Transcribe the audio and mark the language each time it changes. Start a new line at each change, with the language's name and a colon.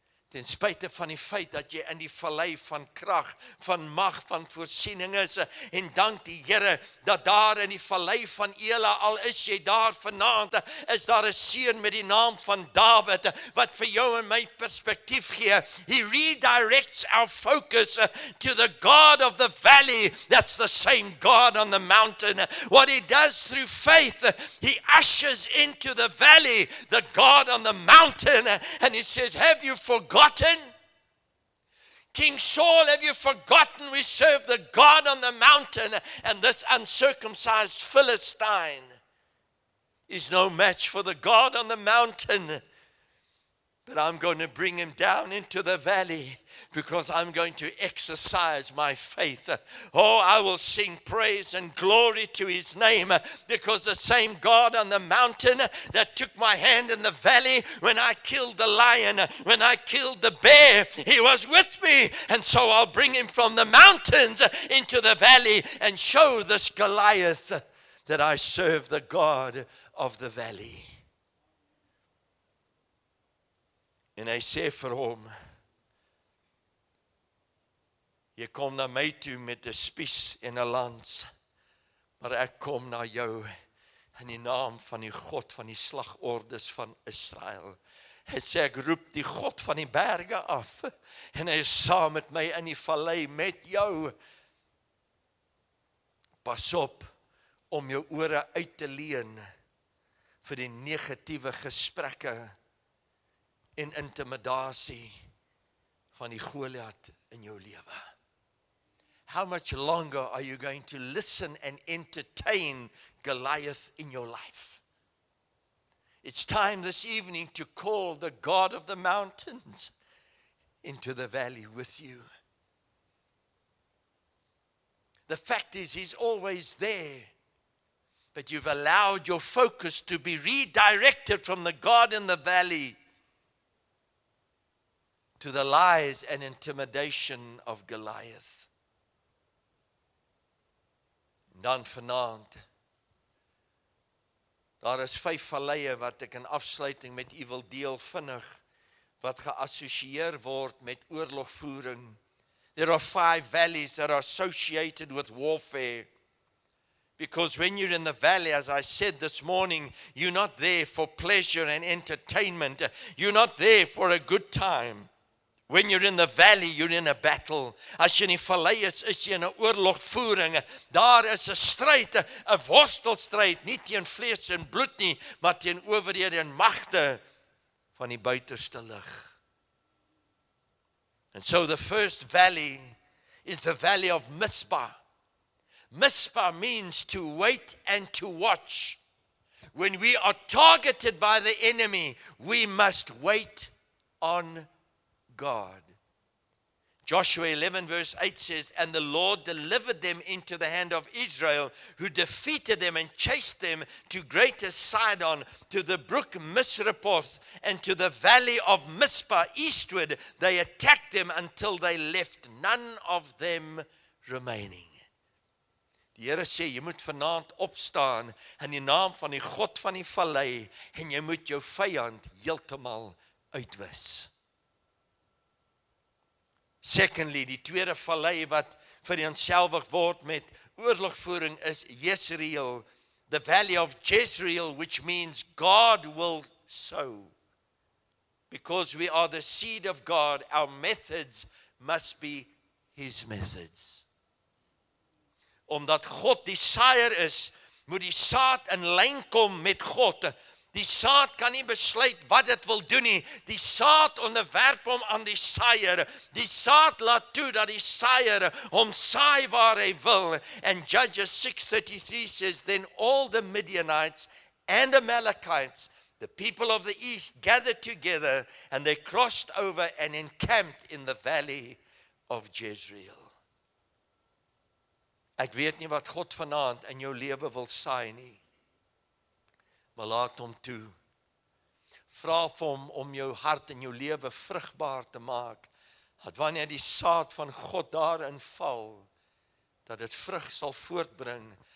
Afrikaans: Ten spyte van die feit dat jy in die vallei van krag, van mag, van voorsiening is, en dank die Here dat daar in die vallei van Ela, al is jy daar vanaand, is daar 'n seun met die naam van Dawid, wat vir jou en my perspektief gee.
English: He redirects our focus to the God of the valley. That's the same God on the mountain. What he does through faith, he ushers into the valley the God on the mountain, and he says, have you forgotten? King Saul, have you forgotten we serve the God on the mountain? And this uncircumcised Philistine is no match for the God on the mountain. But I'm going to bring him down into the valley, because I'm going to exercise my faith. Oh, I will sing praise and glory to his name, because the same God on the mountain that took my hand in the valley when I killed the lion, when I killed the bear, he was with me. And so I'll bring him from the mountains into the valley and show this Goliath that I serve the God of the valley.
Afrikaans: En hy sê vir hom, jy kom na my toe met 'n spies en 'n lans, maar ek kom na jou in die naam van die God van die slagordes van Israel. Hy sê, ek roep die God van die berge af, en hy is saam met my in die vallei met jou. Pas op om jou ore uit te leen vir die negatiewe gesprekke en intimidasie van die Goliat in jou lewe.
English: How much longer are you going to listen and entertain Goliath in your life? It's time this evening to call the God of the mountains into the valley with you. The fact is, he's always there, but you've allowed your focus to be redirected from the God in the valley to the lies and intimidation of Goliath.
Afrikaans: En dan vanaand, daar is 5 valleie wat ek in afsluiting met u wil deel vinnig, wat geassosieer word met oorlogvoering.
English: There are 5 valleys that are associated with warfare. Because when you're in the valley, as I said this morning, you're not there for pleasure and entertainment. You're not there for a good time. When you're in the valley, you're in a battle.
Afrikaans: As jy in die vallei is jy in 'n oorlogvoering. Daar is 'n stryd, 'n worstelstryd, nie teen vlees en bloed nie, maar teen owerhede en magte van die buiterste lig.
English: And so the first valley is the valley of Mizpah. Mizpah means to wait and to watch. When we are targeted by the enemy, we must wait on God. Joshua 11 verse 8 says, and the Lord delivered them into the hand of Israel, who defeated them and chased them to greater Sidon, to the brook Misrepoth, and to the valley of Mizpah eastward. They attacked them until they left none of them remaining.
Afrikaans: Die Here sê, jy moet vanaand opstaan in die naam van die God van die vallei, en jy moet jou vyand heeltemal uitwis.
English: Secondly,
Afrikaans: die tweede vallei wat vereenselwig word met oorlogvoering is Jezreel,
English: the valley of Jezreel, which means God will sow. Because we are the seed of God, our methods must be His methods.
Afrikaans: Omdat God die saaier is, moet die saad in lyn kom met God. Die saad kan nie besluit wat dit wil doen nie. Die saad onderwerp hom aan die saaier. Die saad laat toe dat die saaier hom saai waar hy wil.
English: And Judges 6:33 says, then all the Midianites and Amalekites, the people of the east, gathered together, and they crossed over and encamped in the valley of Jezreel.
Afrikaans: Ek weet nie wat God vanaand in jou lewe wil saai nie. Maar laat hom toe. Vra vir hom om jou hart en jou lewe vrugbaar te maak. Dat wanneer die saad van God daarin val, dat dit vrug sal voortbring.